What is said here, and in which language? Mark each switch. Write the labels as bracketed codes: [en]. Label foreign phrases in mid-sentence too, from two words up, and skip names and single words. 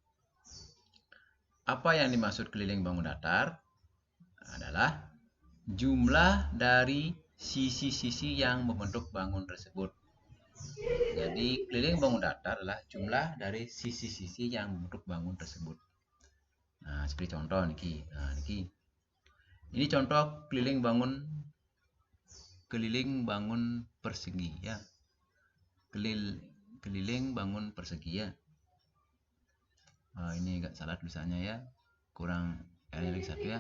[id] Apa yang dimaksud keliling bangun datar? Adalah jumlah dari sisi-sisi yang membentuk bangun tersebut. Jadi keliling bangun datar adalah jumlah dari sisi-sisi yang membentuk bangun tersebut. Nah, seperti contoh niki. Nah, niki. Ini contoh keliling bangun persegi ya. Keliling bangun persegi ya. Ini agak salah tulisannya ya. Kurang lagi satu ya.